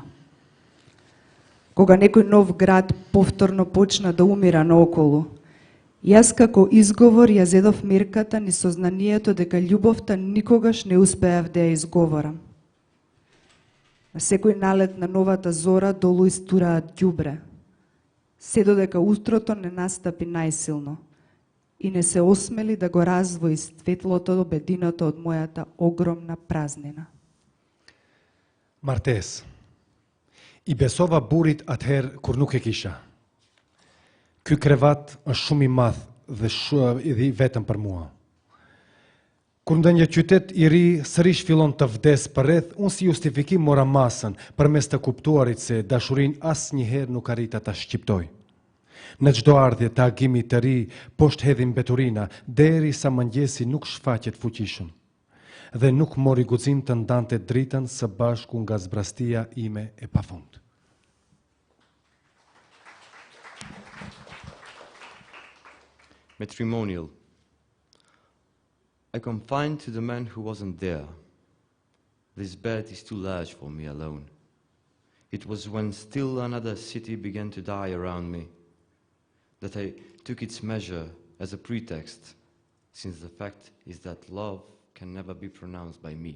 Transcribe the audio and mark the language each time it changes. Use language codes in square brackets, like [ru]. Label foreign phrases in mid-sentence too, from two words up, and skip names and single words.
[mk] Кога некој нов град повторно почна да умира наоколу, јас како изговор ја зедов мерката ни сознанието дека љубовта никогаш не успеав да ја изговорам. На секој налет на новата зора долу истураат ѓубре, се додека утрото не настапи најсилно и не се осмели да го развои светлото до бединото од мојата огромна празнина. Martes. [sq] I besova burit atëherë kur nuk e kisha. Ky krevat është shumë i madh dhe i vetëm për mua. Kur ndonjë qytet i ri sërish fillon të vdes përreth, unë si justifikim mora masën përmes të kuptuarit se dashurinë asnjëherë nuk arrita ta shqiptoj. Në çdo ardhje të agimit të ri, poshtë hedhin mbeturina, derisa mëngjesi nuk shfaqet fuqishëm. Dhe nuk mori guxim të ndante dritën së bashku nga zbrastia ime e pafund. Matrimonial. [en] I confide to the man who wasn't there. This bed is too large for me alone. It was when still another city began to die around me that I took its measure as a pretext, since the fact is that love can never be pronounced by me.